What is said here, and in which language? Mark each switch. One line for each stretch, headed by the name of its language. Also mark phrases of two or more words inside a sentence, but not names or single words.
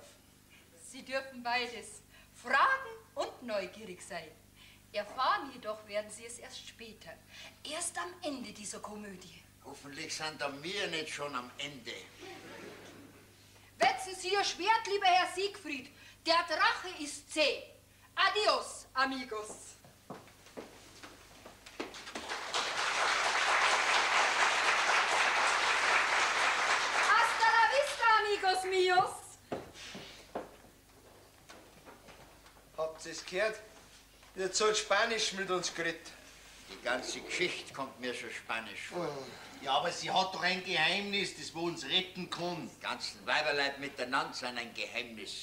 German: Sie dürfen beides, fragen und neugierig sein. Erfahren jedoch werden Sie es erst später, erst am Ende dieser Komödie. Hoffentlich sind da wir nicht schon am Ende. Wetzen Sie Ihr Schwert, lieber Herr Siegfried. Der Drache ist zäh.
Spanish: Adios, amigos. Hasta la vista, amigos míos.
German: Habt ihr es gehört? Jetzt hat Spanisch mit uns geredet. Die ganze Geschichte kommt mir schon spanisch vor. Ja, aber sie hat doch ein Geheimnis, das wir uns retten kann. Die ganzen Weiberleib miteinander sind ein Geheimnis.